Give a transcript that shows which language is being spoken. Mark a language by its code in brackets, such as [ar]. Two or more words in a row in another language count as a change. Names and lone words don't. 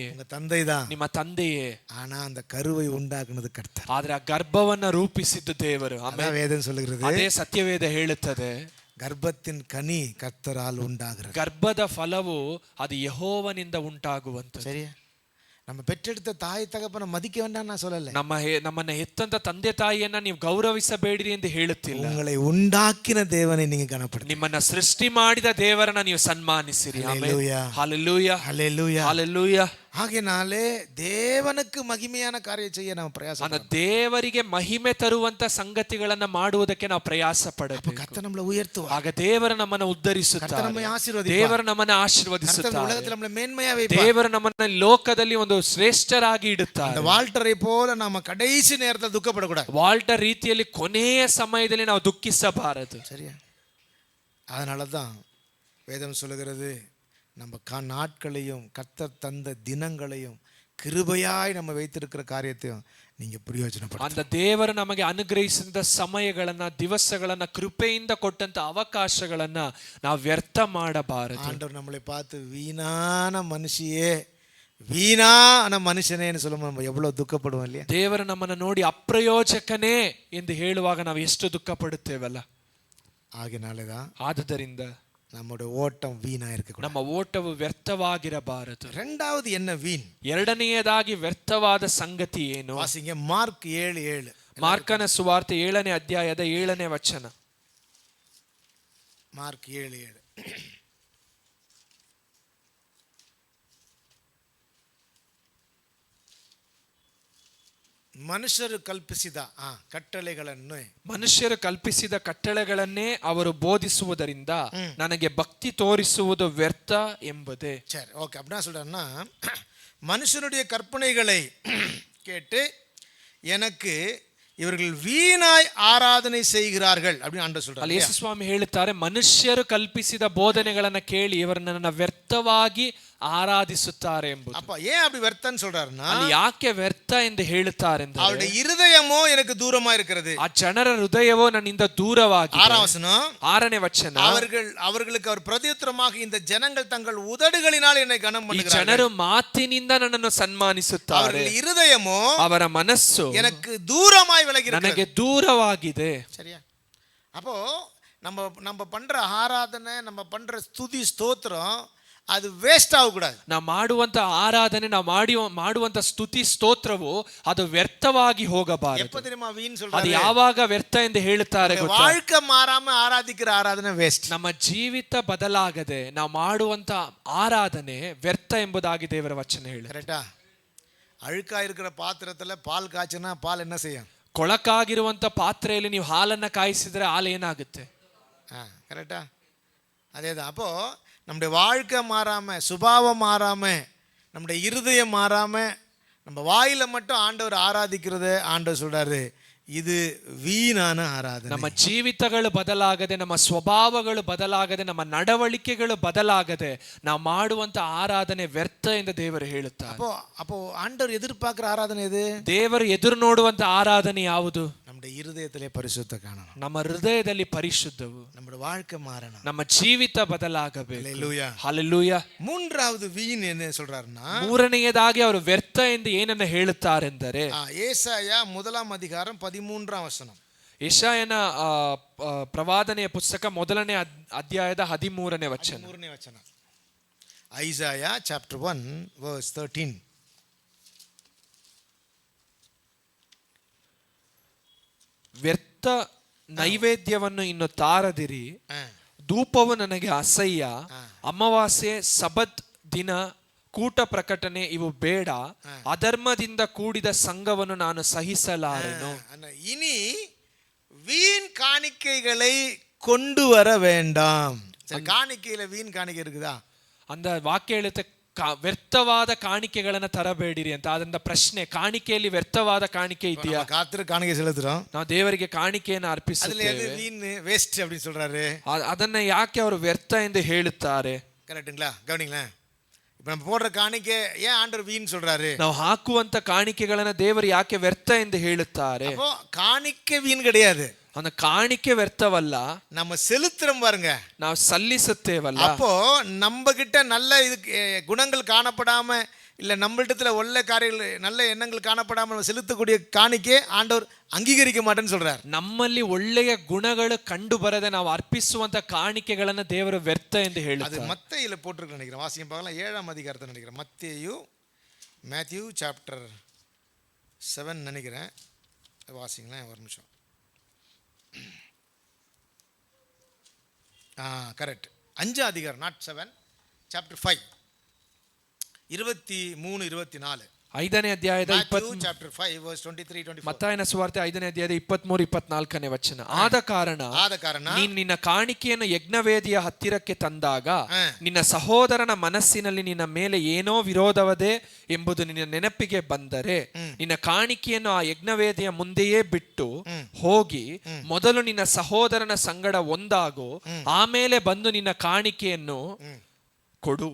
[ta] உங்க தந்தை தான். [kn] ನಿಮ್ಮ ತಂದೆಯೇ. [ta] ஆனா அந்த கருவை உண்டாக்குனது கர்த்தர். [kn] ಆದ್ರೆ ಆ ಗರ್ಭವನ್ನ ರೂಪಿಸಿದ್ದು ದೇವರು. [ta] அதான் வேதம் சொல்லுகிறது. [kn] ಅದೇ ಸತ್ಯವೇದ ಹೇಳುತ್ತದೆ, [ta] கர்ப்பத்தின் கனி கர்த்தரால் உண்டாகிறது. [kn] ಗರ್ಭದ ಫಲವು ಅದು ಯೆಹೋವನಿಂದ ಉಂಟಾಗುವಂಥದ್ದು. [ta] சரியா? நம்ம பெற்றெடுத்த தாய் தகப்பனை மதிக்க வேண்டாம் நான் சொல்லல. [kn] ನಮ್ಮನ್ನ ಹೆತ್ತಂತ ತಂದೆ ತಾಯಿಯನ್ನ ನೀವು ಗೌರವಿಸಬೇಡಿರಿ ಎಂದು ಹೇಳುತ್ತಿಲ್ಲ. [ta] உங்களை உண்டாக்கின தேவனை நீங்க கனப்படுத்தி, [kn] ನಿಮ್ಮನ್ನ ಸೃಷ್ಟಿ ಮಾಡಿದ ದೇವರನ್ನ ನೀವು ಸನ್ಮಾನಿಸಿರಿ. [ta] ஹல்லேலூயா, ஹல்லேலೂயா, ஹல்லேலூயா, ஹல்லேலூயா. ஆகையினாலே தேவனுக்கு மகிமையான காரியம் செய்ய [kn] ನಾವು ಪ್ರಯಾಸ அந்த ದೇವರಿಗೆ ಮಹಿಮೆ ತರುವಂತ ಸಂಗತಿಗಳನ್ನ ಮಾಡುವುದಕ್ಕೆ ನಾವು ಪ್ರಯಾಸ ಪಡಬೇಕು. [ta] கர்த்தர் நம்மளை உயர்த்துவார். [kn] ಆಗ ದೇವರು ನಮ್ಮನ್ನು [ta] கர்த்தர் [kn] ಉದ್ಧರಿಸುತ್ತಾರೆ, [ta] நம்மை ஆசீர்வதிப்பார். [kn] ದೇವರು ನಮ್ಮನ್ನು [ta] கர்த்தர் [kn] ಆಶೀರ್ವದಿಸುತ್ತಾರೆ, [ta] உலகத்தில் நம்மளை மேன்மையா வைப்பார். [kn] ದೇವರು ನಮ್ಮನ್ನ ಲೋಕದಲ್ಲಿ ಒಂದು ಶ್ರೇಷ್ಠರಾಗಿ [ta] அந்த [kn] ಇಡುತ್ತಾರೆ. [ta] வால்டரை போல நாம கடைசி நேரத்தில் துக்கப்படக்கூடாது. [kn] ವಾಲ್ಟರ್ ರೀತಿಯಲ್ಲಿ ಕೊನೆಯ ಸಮಯದಲ್ಲಿ ನಾವು ದುಃಖಿಸಬಾರದು. [ta] சரியா? அதனால தான் வேதம் சொல்லுகிறது, நம்ம நாட்களையும் கர்த்தர் தந்த தினங்களையும் கிருபையாய் நம்ம வைத்திருக்கிற காரியத்தையும் நீங்க பிரயோஜனப்படுத்த. [kn] அந்த ದೇವರು ನಮಗೆ ಅನುಗ್ರಹಿಸಿದ ಸಮಯಗಳನ್ನ, ದಿವಸಗಳನ್ನ, ಕೃಪೆಯಿಂದ ಕೊಟ್ಟಂತ ಅವಕಾಶಗಳನ್ನ ನಾವು ವ್ಯರ್ಥ ಮಾಡಬಾರದು. [ta] ஆண்டவர் நம்மளை பார்த்து வீணான மனுஷியே, வீணான மனுஷனேன்னு சொல்லும்போது நம்ம எவ்வளவு துக்கப்படுவோம் இல்லையா? [kn] ದೇವರು ನಮ್ಮನ್ನ ನೋಡಿ ಅಪ್ರಯೋಜಕನೇ ಎಂದು ಹೇಳುವಾಗ ನಾವು ಎಷ್ಟು ದುಃಖ ಪಡುತ್ತೇವಲ್ಲ. [ta] ஆகினாலதான் [kn] ಆದುದರಿಂದ [ta] நம்முடைய ஓட்டம் வீணா இருக்கக்கூடாது. [kn] ನಮ್ಮ ಓಟವು ವ್ಯರ್ಥವಾಗಿರಬಾರದು. [ta] ரெண்டாவது என்ன வீண்? [kn] ಎರಡನೆಯದಾಗಿ ವ್ಯರ್ಥವಾದ ಸಂಗತಿ ಏನು? [ta] வாசிங்க மார்க் 7:7. [kn] ಮಾರ್ಕನ ಸುವಾರ್ತೆ 7ನೇ ಅಧ್ಯಾಯದ 7ನೇ ವಚನ. ಮಾರ್ಕ್ 7:7. ಮನುಷ್ಯರು ಕಲ್ಪಿಸಿದ ಕಟ್ಟಳೆಗಳನ್ನು, ಮನುಷ್ಯರು ಕಲ್ಪಿಸಿದ ಕಟ್ಟಳೆಗಳನ್ನೇ ಅವರು ಬೋಧಿಸುವುದರಿಂದ ನನಗೆ ಭಕ್ತಿ ತೋರಿಸುವುದು ವ್ಯರ್ಥ ಎಂಬುದೇ. [ta] சரி, ஓகே. அப்படின்னா சொல்றேன்னா, மனுஷனுடைய கற்பனைகளை கேட்டு எனக்கு இவர்கள் வீணாய் ஆராதனை செய்கிறார்கள் அப்படின்னு ஆண்டவர் சொல்றாரு. [kn] ಅಲ್ಲಿ ಯೇಸು ಸ್ವಾಮಿ ಹೇಳುತ್ತಾರೆ, ಮನುಷ್ಯರು ಕಲ್ಪಿಸಿದ ಬೋಧನೆಗಳನ್ನ ಕೇಳಿ ಇವರು ನನ್ನನ್ನು ವ್ಯರ್ಥವಾಗಿ ಆರಾಧಿಸುತ್ತಾರೆ ಎಂಬುದು. [ta] அப்ப ஏன் அப்படி ವ್ಯರ್ಥன்னு சொல்றாருன்னா, [kn] ಅಲ್ಲಿ ಯಾಕೆ ವ್ಯರ್ಥ ಎಂದು ಹೇಳುತ್ತಾರೆ ಅಂದ್ರೆ, [ta] அவருடைய இருதயமோ எனக்கு தூரமா இருக்கிறது. [kn] ಆ ಜನರ ಹೃದಯವೋ ನನ್ನಿಂದ ದೂರವಾಗಿದೆ. [ta] 6ನೇ வசனம், [kn] 6ನೇ ವಚನ. [ta] அவர்களுக்கு அவர் பிரதியுத்தரமாக இந்த ஜனங்கள் தங்கள் உதடுகளினால் என்னை கனம் [kn] ಈ [ta] பண்ணுகிறார்கள். [kn] ಜನರು ಮಾತಿನಿಂದ ನನ್ನನ್ನು ಸನ್ಮಾನಿಸುತ್ತಾರೆ, [ta] அவர்கள் இருதயமோ [kn] ಅವರ ಮನಸ್ಸು [ta] எனக்கு தூரமாய் விலகி [kn] ನನಗೆ ದೂರವಾಗಿದೆ. [ta] சரியா? அப்போ நம்ம பண்ற ஆராதனை, நம்ம பண்ற ஸ்துதி ஸ்தோத்திரம் அது வேஸ்ட் ஆகக்கூடாது. [kn] ನಾವು ಮಾಡುವಂತ ಆರಾಧನೆ, ನಾವು ಮಾಡುವಂತ ಸ್ತುತಿ ಸ್ತೋತ್ರವು ಅದು ವ್ಯರ್ಥವಾಗಿ ಹೋಗಬಾರದು. [ta] எப்ப தெரியுமா வீண் [kn] ಅದು [ta] சொல்றாரு? [kn] ಯಾವಾಗ ವ್ಯರ್ಥ ಎಂದು ಹೇಳುತ್ತಾರೆ ಗೊತ್ತಾ? [ta] வாழ்க்கை மாறாம ஆராதிக்கிற ஆராதனை வேஸ்ட். [kn] ನಮ್ಮ ಜೀವಿತ ಬದಲಾಗದೆ ನಾವು ಮಾಡುವಂತ ಆರಾಧನೆ ವ್ಯರ್ಥ ಎಂಬುದಾಗಿ ದೇವರ ವಚನ ಹೇಳುತ್ತೆ. [ta] கரெக்டா? அழுக்கா இருக்கிற பாத்திரத்துல பால் காய்ச்சினா பால் என்ன செய்யும்? [kn] ಕೊಳಕಾಗಿರುವಂತ ಪಾತ್ರೆಯಲ್ಲಿ ನೀವು ಹಾಲನ್ನ ಕಾಯಿಸಿದ್ರೆ ಹಾಲು ಏನಾಗುತ್ತೆ? [ta] கரெக்டா? அதேதான். அப்போ நம்முடைய வாழ்க்கை மாறாம, சுபாவம் மாறாம, நம்முடைய இருதயம் மாறாம, நம்ம வாயில மட்டும் ஆண்டவர் ஆராதிக்கிறது, ஆண்டவர் சொல்றாரு இது வீணான ಆರಾಧನೆ. [kn] ನಮ್ಮ ಜೀವಿತಗಳು ಬದಲಾಗದೆ, ನಮ್ಮ ಸ್ವಭಾವಗಳು ಬದಲಾಗದೆ, ನಮ್ಮ ನಡವಳಿಕೆಗಳು ಬದಲಾಗದೆ ನಾವು ಮಾಡುವಂತ ಆರಾಧನೆ ವ್ಯರ್ಥ ಎಂದು ದೇವರು ಹೇಳುತ್ತಾರೆ. [ta] அப்போ ஆண்டவர் எதிர்பார்க்கிற ஆராதனை எது? [kn] ದೇವರು ಎದುರು ನೋಡುವಂತ ಆರಾಧನೆ ಯಾವುದು? [ta] நம்முடைய இருதயத்திலே பரிசுத்த காணணும். [kn] ನಮ್ಮ ಹೃದಯದಲ್ಲಿ ಪರಿಶುದ್ಧವು, [ta] நம்முடைய வாழ்க்கை மாறணும். [kn] ನಮ್ಮ ಜೀವಿತ ಬದಲಾಗಬೇಕು. [ta] ஹல்லேலூயா, [kn] ಹಲ್ಲೆಲೂಯಾ. [ta] மூன்றாவது வீண் என்ன சொல்றாருன்னா, [kn] ಮೂರನೆಯದಾಗಿ ಅವರು ವ್ಯರ್ಥ ಎಂದು ಏನನ್ನ ಹೇಳುತ್ತಾರೆಂದರೆ, [ta] ஏசாயா 1 அதிகாரம் 13 வசனம். [kn] ಯೆಶಾಯನ ಪ್ರವಾದನೆಯ ಪುಸ್ತಕ 1ನೇ ಅಧ್ಯಾಯದ 13ನೇ ವಚನ. 13ನೇ ವಚನ. ಐಸಾಯಾ [en] chapter 1 verse 13. [kn] ವ್ಯರ್ಥ ನೈವೇದ್ಯವನ್ನು ಇನ್ನು ತಾರದಿರಿ, ಧೂಪವು ನನಗೆ ಅಸಹ್ಯ, ಅಮಾವಾಸ್ಯೆ, ಸಬತ್ ದಿನ, ಕೂಟ ಪ್ರಕಟಣೆ ಇವು ಬೇಡ, ಅಧರ್ಮದಿಂದ ಕೂಡಿದ ಸಂಘವನ್ನು ನಾನು ಸಹಿಸಲಾರೆನು. [ta] இனி வீண் காணிக்கைகளை கொண்டு வர வேண்டாம். காணிக்கையில வீண் காணிக்கை இருக்குதா? [kn] அந்த ವಾಕ್ಯ ಹೇಳುತ್ತೆ, ವ್ಯರ್ಥವಾದ ಕಾಣಿಕೆಗಳನ್ನ ತರಬೇಡಿರಿ ಅಂತ. ಅದರಿಂದ ಪ್ರಶ್ನೆ, ಕಾಣಿಕೆಯಲ್ಲಿ ವ್ಯರ್ಥವಾದ ಕಾಣಿಕೆ ಇದೆಯಾ? [ta] காத்திரு காணிக்கை செலுத்துறோம், [kn] ನಾವು ದೇವರಿಗೆ ಕಾಣಿಕೆಯನ್ನು [ta] அதுல [kn] ಅರ್ಪಿಸುತ್ತೇವೆ, [ta] எது வீண் வேஸ்ட் அப்படின்னு சொல்றாரு. [kn] ಅದನ್ನ ಯಾಕೆ ಅವರು ವ್ಯರ್ಥ ಎಂದು ಹೇಳುತ್ತಾರೆ? [ta] கரெக்டுங்களா? கவனிங்களேன். இப்ப நம்ம போடுற காணிக்கை ஏன் ஆண்டவர் வீண் சொல்றாரு? [kn] ನಾವು ಹಾಕುವಂತ ಕಾಣಿಕೆಗಳನ್ನ ದೇವರು ಯಾಕೆ ವ್ಯರ್ಥ ಎಂದು ಹೇಳುತ್ತಾರೆ? [ta] அப்போ காணிக்கை வீண் கிடையாது, [kn] அந்த ಕಾಣಿಕೆ ವ್ಯರ್ಥವಲ್ಲ, [ta] நம்ம செலுத்துறோம் பாருங்க, [kn] ನಾವು ಸಲ್ಲಿಸುತ್ತೇವಲ್ಲ. [ta] அப்போ நம்ம கிட்ட நல்ல இது குணங்கள் காணப்படாம இல்ல நம்மளிடத்துல ஒல்ல காரியங்கள் நல்ல எண்ணங்கள் காணப்படாம நம்ம செலுத்தக்கூடிய காணிக்கை ஆண்டவர் அங்கீகரிக்க மாட்டேன்னு சொல்றார். [kn] ನಮ್ಮಲ್ಲಿ ಒಳ್ಳೆಯ ಗುಣಗಳು ಕಂಡು ಬರದೆ ನಾವು ಅರ್ಪಿಸುವಂತ ಕಾಣಿಕೆಗಳನ್ನ ದೇವರು ವ್ಯರ್ಥ ಎಂದು [ta] அது [kn] ಹೇಳುತ್ತಾರೆ. [ta] மத்தேயுல போட்டிருக்கு நினைக்கிறேன், வாசியம் பார்க்கலாம், 7ஆம் அதிகாரத்தை நினைக்கிறேன், மேத்யூ சாப்டர் 7 நினைக்கிறேன், வாசிங்களேன் ஒரு நிமிஷம். கரெக்ட், 5ஆம் அதிகாரம், நாட் 7, சாப்டர் 5, 23, 24. [kn] 5ನೇ ಅಧ್ಯಾಯದ [en] chapter 5 verse 23, 24. [kn] ಮತ್ತಾಯನ ಸುವಾರ್ತೆ 5ನೇ ಅಧ್ಯಾಯದ 23, 24ನೇ ವಚನ. ಆದ ಕಾರಣ ನೀನು ನಿನ್ನ ಕಾಣಿಕೆಯನ್ನು ಯಜ್ಞವೇದಿಯ ಹತ್ತಿರಕ್ಕೆ ತಂದಾಗ ನಿನ್ನ ಸಹೋದರನ ಮನಸ್ಸಿನಲ್ಲಿ ನಿನ್ನ ಮೇಲೆ ಏನೋ ವಿರೋಧವದೆ ಎಂಬುದು ನಿನ್ನ ನೆನಪಿಗೆ ಬಂದರೆ ನಿನ್ನ ಕಾಣಿಕೆಯನ್ನು ಆ ಯಜ್ಞವೇದಿಯ ಮುಂದೆಯೇ ಬಿಟ್ಟು ಹೋಗಿ ಮೊದಲು ನಿನ್ನ ಸಹೋದರನ ಸಂಗಡ ಒಂದಾಗು, ಆಮೇಲೆ ಬಂದು ನಿನ್ನ ಕಾಣಿಕೆಯನ್ನು ಕೊಡು.